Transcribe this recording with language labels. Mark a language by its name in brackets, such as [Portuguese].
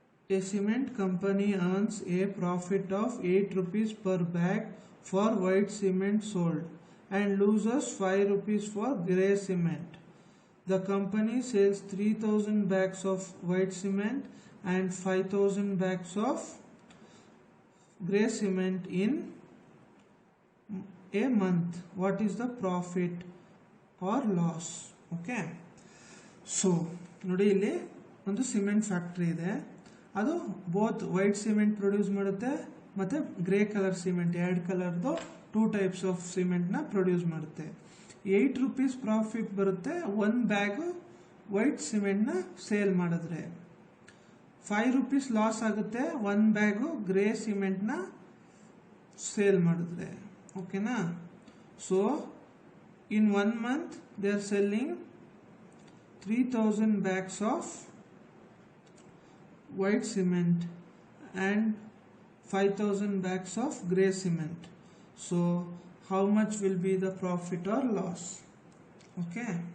[English] A cement company earns a profit of 8 rupees per bag for white cement sold and loses 5 rupees for grey cement. The company sells 3000 bags of white cement and 5000 bags of grey cement in a month. What is the profit or loss? Okay, so [Kannada] ನೋಡಿ ಇಲ್ಲಿ ಒಂದು cement factory ಇದೆ, ಅದು both white cement produce ಮಾಡುತ್ತೆ ಮತ್ತು grey colour cement, 2 ಕಲರ್ದು 2 types of ಸಿಮೆಂಟ್ನ produce ಮಾಡುತ್ತೆ. 8 rupees profit ಬರುತ್ತೆ 1 ಬ್ಯಾಗು ವೈಟ್ ಸಿಮೆಂಟ್ನ ಸೇಲ್ ಮಾಡಿದ್ರೆ. 5 ರೂಪೀಸ್ ಲಾಸ್ ಆಗುತ್ತೆ 1 ಬ್ಯಾಗು ಗ್ರೇ ಸಿಮೆಂಟ್ನ ಸೇಲ್ ಮಾಡಿದ್ರೆ. ಓಕೆನಾ? [English] So in 1 month they are selling 3000 bags of white cement and 5000 bags of grey cement. So how much will be the profit or loss? Okay,